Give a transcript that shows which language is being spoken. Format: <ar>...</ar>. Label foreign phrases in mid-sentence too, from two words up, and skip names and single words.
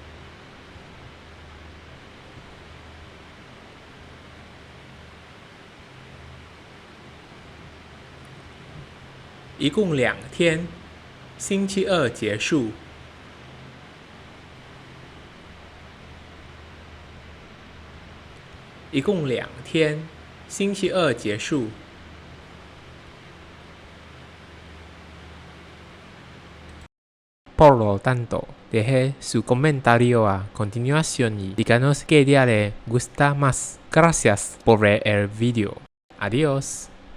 <zh>一共2天，星期二结束。一共2天，星期二结束。</zh> <es>Por lo tanto, deje su comentario a continuación y díganos qué día le gusta más. Gracias por ver el video. Adiós.</es>